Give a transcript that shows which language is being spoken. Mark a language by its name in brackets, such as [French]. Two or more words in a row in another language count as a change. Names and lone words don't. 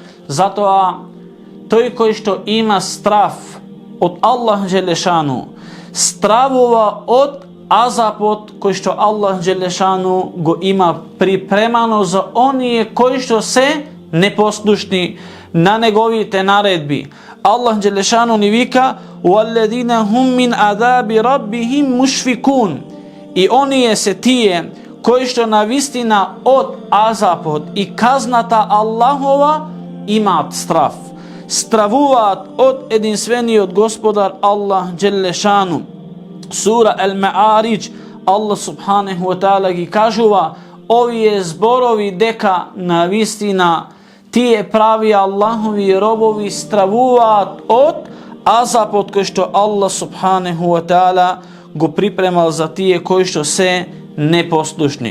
[Macedonian] Затоа тој кој што има страв од Аллах Джелешану стравува од азапот кој што Аллах Джелешану го има припремано за оние кои што се непослушни на неговите наредби. Аллах Джелешану ни вика: [Arabic] وَالَّذِينَ هُمْ مِنْ عَذَابِ رَبِّهِمْ مُشْفِقُونَ. [Macedonian] И оние се тие кои што навистина од азапот и казната Аллахова имаат страв, стравуваат од единствениот Господар Аллах Джелешану. Сура Ал-Ма'аридж, Аллах [Arabic] سبحانه وتعالى [Macedonian] ги кажува овие зборови дека навистина тие прави Аллахови робови стравуваат од азапот кој што Аллах [Arabic] سبحانه وتعالى [Macedonian] го припремал за тие кои што се непослушни.